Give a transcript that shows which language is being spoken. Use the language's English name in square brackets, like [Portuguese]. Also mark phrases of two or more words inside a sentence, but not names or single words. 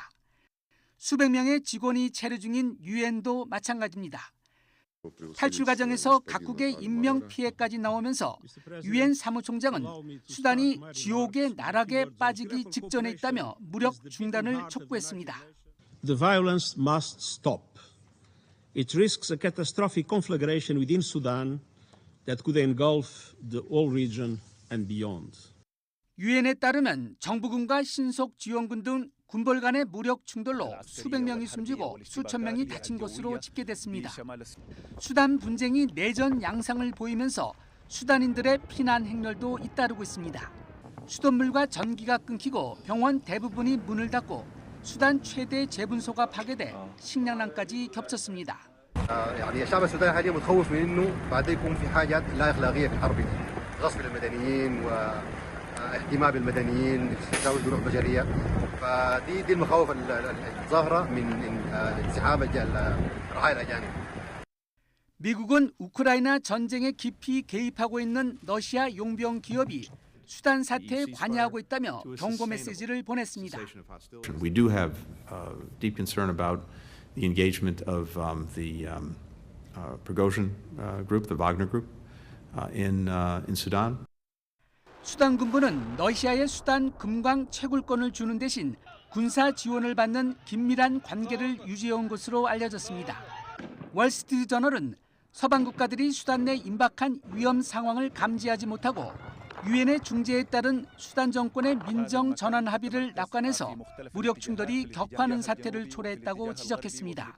[Korean] 수백 명의 직원이 체류 중인 유엔도 마찬가지입니다. 탈출 과정에서 각국의 인명 피해까지 나오면서 유엔 사무총장은 수단이 지옥의 나락에 빠지기 직전에 있다며 무력 중단을 촉구했습니다. [English] The violence must stop. It risks a catastrophic conflagration within Sudan that could engulf the whole region and beyond. [Korean] 유엔에 따르면 정부군과 신속 지원군 등 군벌 간의 무력 충돌로 수백 명이 숨지고 수천 명이 다친 것으로 집계됐습니다. 수단 분쟁이 내전 양상을 보이면서 수단인들의 피난 행렬도 잇따르고 있습니다. 수돗물과 전기가 끊기고 병원 대부분이 문을 닫고 수단 최대 재분소가 파괴돼 식량난까지 겹쳤습니다. [Arabic] يعني الشعب السوداني حاليا متخوف من انه بعد يكون في حاجات لا اخلاقيه في الحرب دي غصب المدنيين واهتمام بالمدنيين تجاوز حقوق بشريه فدي المخاوف الظاهره من انسحاب الرحايا الاجانب. [Korean] 미국은 우크라이나 전쟁에 깊이 개입하고 있는 러시아 용병 기업이 수단 사태에 관여하고 있다며 경고 메시지를 보냈습니다. [English] We do have deep concern about the engagement of the Prigozhin group, the Wagner group, in Sudan. [Korean] 수단 군부는 러시아의 수단 금광 채굴권을 주는 대신 군사 지원을 받는 긴밀한 관계를 유지해온 것으로 알려졌습니다. 월스트리트저널은 서방 국가들이 수단 내 임박한 위험 상황을 감지하지 못하고 유엔의 중재에 따른 수단 정권의 민정 전환 합의를 낙관해서 무력 충돌이 격화하는 사태를 초래했다고 지적했습니다.